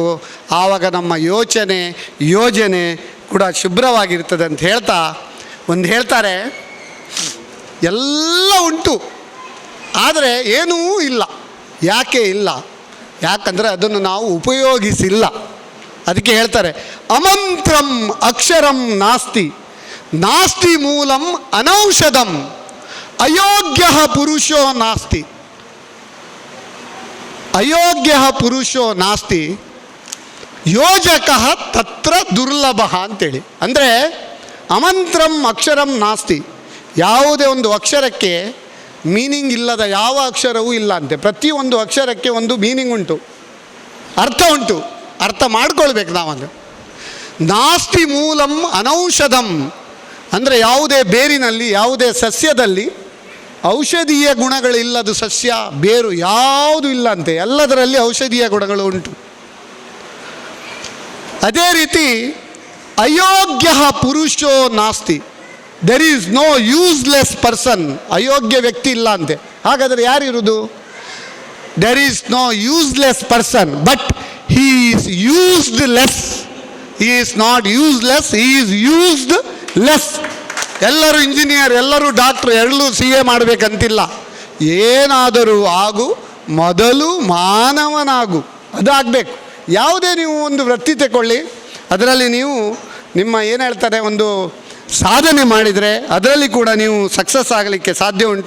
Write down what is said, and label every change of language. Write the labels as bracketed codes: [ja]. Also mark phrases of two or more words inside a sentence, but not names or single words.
[kn] ಆವಾಗ ನಮ್ಮ ಯೋಜನೆ ಕೂಡ ಶುಭ್ರವಾಗಿರ್ತದೆ ಅಂತ ಹೇಳ್ತಾ ಒಂದು ಹೇಳ್ತಾರೆ, ಎಲ್ಲ ಉಂಟು ಆದರೆ ಏನೂ ಇಲ್ಲ. ಯಾಕೆ ಇಲ್ಲ? ಯಾಕಂದರೆ ಅದನ್ನು ನಾವು ಉಪಯೋಗಿಸಿಲ್ಲ. [sa] ಅದಕ್ಕೆ ಹೇಳ್ತಾರೆ, ಅಮಂತ್ರಂ ಅಕ್ಷರಂ ನಾಸ್ತಿ, ನಾಸ್ತಿ ಮೂಲಂ ಅನೌಷಧಂ, ಅಯೋಗ್ಯ ಪುರುಷೋ ನಾಸ್ತಿ, ಅಯೋಗ್ಯ ಪುರುಷೋ ನಾಸ್ತಿ, ಯೋಜಕ ತತ್ರ ದುರ್ಲಭ ಅಂತೇಳಿ. [kn] ಅಂದರೆ [sa] ಅಮಂತ್ರಂ ಅಕ್ಷರಂ ನಾಸ್ತಿ, [kn] ಯಾವುದೇ ಒಂದು ಅಕ್ಷರಕ್ಕೆ ಮೀನಿಂಗ್ ಇಲ್ಲದ ಯಾವ ಅಕ್ಷರವೂ ಇಲ್ಲ ಅಂತೆ. ಪ್ರತಿಯೊಂದು ಅಕ್ಷರಕ್ಕೆ ಒಂದು ಮೀನಿಂಗ್ ಉಂಟು, ಅರ್ಥ ಉಂಟು, ಅರ್ಥ ಮಾಡ್ಕೊಳ್ಬೇಕು ನಾವಂದು. [sa] ನಾಸ್ತಿ ಮೂಲಂ ಅನೌಷಧಂ [kn] ಅಂದರೆ ಯಾವುದೇ ಬೇರಿನಲ್ಲಿ, ಯಾವುದೇ ಸಸ್ಯದಲ್ಲಿ ಔಷಧೀಯ ಗುಣಗಳಿಲ್ಲದು ಸಸ್ಯ ಬೇರು ಯಾವುದು ಇಲ್ಲ ಅಂತೆ, ಎಲ್ಲದರಲ್ಲಿ ಔಷಧೀಯ ಗುಣಗಳು ಉಂಟು. ಅದೇ ರೀತಿ [sa] ಅಯೋಗ್ಯ ಪುರುಷೋ ನಾಸ್ತಿ, [en] there is no useless person. [kn] ಅಯೋಗ್ಯ ವ್ಯಕ್ತಿ ಇಲ್ಲ ಅಂತೆ. ಹಾಗಾದರೆ ಯಾರಿರುವುದು? [en] there is no useless person, but he is used less. he is not useless, he is used less. [kn] ಎಲ್ಲರೂ ಇಂಜಿನಿಯರ್, ಎಲ್ಲರೂ ಡಾಕ್ಟ್ರು, ಎಲ್ಲರೂ CA ಮಾಡಬೇಕಂತಿಲ್ಲ. ಏನಾದರೂ ಆಗು, ಮೊದಲು ಮಾನವನಾಗು, ಅದಾಗಬೇಕು. ಯಾವುದೇ ನೀವು ಒಂದು ವೃತ್ತಿ ತಗೊಳ್ಳಿ, ಅದರಲ್ಲಿ ನೀವು ನಿಮ್ಮ ಏನು ಹೇಳ್ತಾರೆ ಒಂದು ಸಾಧನೆ ಮಾಡಿದರೆ ಅದರಲ್ಲಿ ಕೂಡ ನೀವು ಸಕ್ಸಸ್ ಆಗಲಿಕ್ಕೆ ಸಾಧ್ಯ ಉಂಟು.